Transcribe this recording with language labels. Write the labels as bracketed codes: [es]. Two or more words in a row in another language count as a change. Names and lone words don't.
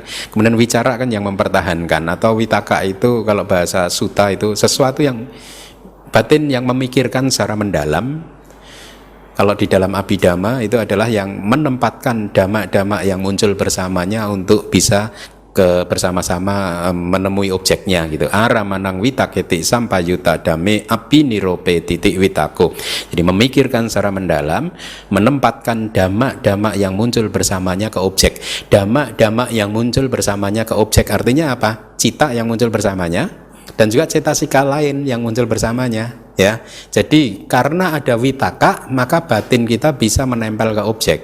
[id] Kemudian wicara kan yang mempertahankan. Atau witaka itu kalau bahasa sutta itu sesuatu yang batin yang memikirkan secara mendalam. Kalau di dalam Abhidhamma itu adalah yang menempatkan dhamma-dhamma yang muncul bersamanya untuk bisa bersama-sama menemui objeknya gitu. [pi] Aramanang witaketi sampayuta dame abinirope titik witako. [id] Jadi memikirkan secara mendalam, menempatkan dhamma-dhamma yang muncul bersamanya ke objek. Dhamma-dhamma yang muncul bersamanya ke objek artinya apa? Cita yang muncul bersamanya dan juga cetasika lain yang muncul bersamanya. Ya, jadi karena ada witaka maka batin kita bisa menempel ke objek.